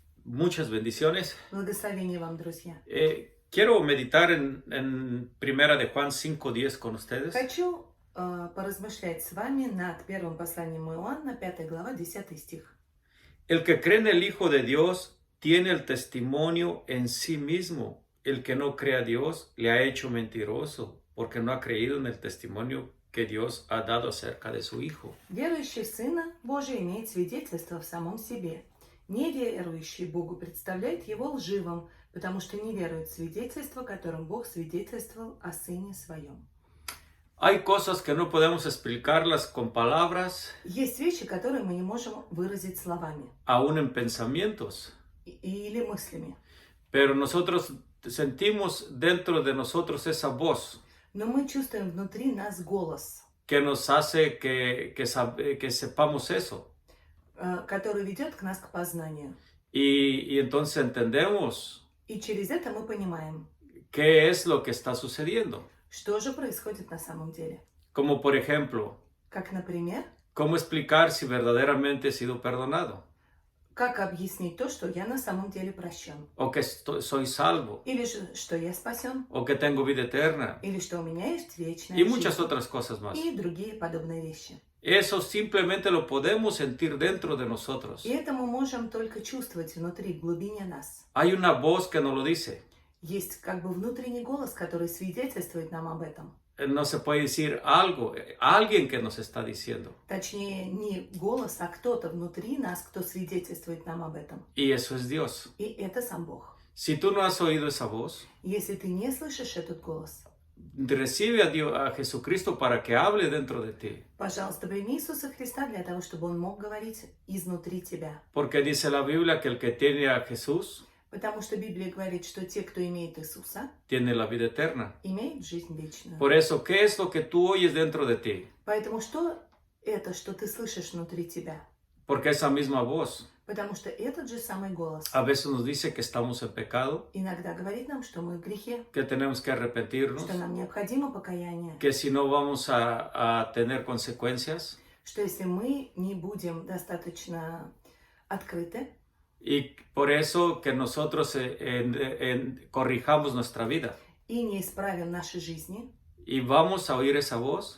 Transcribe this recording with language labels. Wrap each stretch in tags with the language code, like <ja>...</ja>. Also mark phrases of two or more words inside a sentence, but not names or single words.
<es>Muchas bendiciones.</es> <ru>Благословения вам, друзья.</ru> <es>Quiero meditar en Primera de Juan 5:10 con ustedes.</es> <ru>Хочу поразмышлять с вами над первым посланием Иоанна, 5 глава, 10 стих.</ru> <es>El que cree en el Hijo de Dios tiene el testimonio en sí mismo. El que no cree a Dios le ha hecho mentiroso, porque no ha creído en el testimonio que Dios ha dado acerca de su Hijo.</es> <ru>Верующий в Сына Божий имеет свидетельство в самом себе. Неверующий Богу представляет его лживым, потому что не верует в свидетельство, которым Бог свидетельствовал о Сыне Своем.</ru> <es>Hay cosas que no podemos explicarlas con palabras,</es> <ru>Есть вещи, которые мы не можем выразить словами</ru> <es>aún en pensamientos,</es> <ru>или мыслями.</ru> <es>pero nosotros sentimos dentro de nosotros esa voz</es> <ru>Но мы чувствуем внутри нас голос,</ru> <es>que nos hace que sepamos eso.</es> <ru>который ведет к нас к познанию.</ru> <es>Y entonces entendemos</es> <ru>И через это мы понимаем,</ru> <es>qué es lo que está sucediendo.</es> <ru>что же происходит на самом деле.</ru> <es>Como por ejemplo,</es> <ru>Как, например,</ru> <es>¿cómo explicar si verdaderamente he sido perdonado?</es> <ru>как объяснить то, что я на самом деле прощен.</ru> <es>¿O que soy salvo?</es> <ru>Или же, что я спасен.</ru> <es>¿O que tengo vida eterna?</es> <ru>Или что у меня есть вечная</ru> <es>Y muchas</es> <ru>жизнь.</ru> <es>otras cosas más.</es> <ru>И другие подобные вещи.</ru> <es>Eso simplemente lo podemos sentir dentro de nosotros.</es> <ru>И это мы можем только чувствовать внутри, в глубине нас.</ru> <es>Hay una voz que nos lo dice.</es> <ru>Есть как бы внутренний голос, который свидетельствует нам об этом.</ru> <es>No se puede decir algo, alguien que nos está diciendo.</es> <ru>Точнее, не голос, а кто-то внутри нас, кто свидетельствует нам об этом.</ru> <es>Y eso es Dios.</es> <ru>И это сам Бог.</ru> <es>Si tú no has oído esa voz,</es> <ru>Если ты не слышишь этот голос,</ru> <es>recibe a Jesucristo para que hable dentro de ti.</es> <ru>пожалуйста, прими Иисуса Христа для того, чтобы Он мог говорить изнутри тебя.</ru> <es>Porque dice la Biblia que el que tiene a Jesús</es> <ru>Потому что Библия говорит, что те, кто имеет Иисуса,</ru> <es>tiene la vida eterna.</es> <ru>имеют жизнь вечную.</ru> <es>Por eso, ¿qué es lo que tú oyes dentro de ti?</es> <ru>Поэтому что это, что ты слышишь внутри тебя?</ru> <es>Porque esa misma voz</es> <ru>Потому что этот же самый голос</ru> <es>a veces nos dice que estamos en pecado,</es> <ru>иногда говорит нам, что мы в грехе,</ru> <es>que tenemos que arrepentirnos,</es> <ru>что нам необходимо покаяние,</ru> <es>que si no vamos a tener consecuencias.</es> <ru>что если мы не будем достаточно открыты,</ru> <es>Y por eso que nosotros corrijamos nuestra vida.</es> <ru>и не исправим наши жизни,</ru> <es>Y vamos a oír esa voz</es>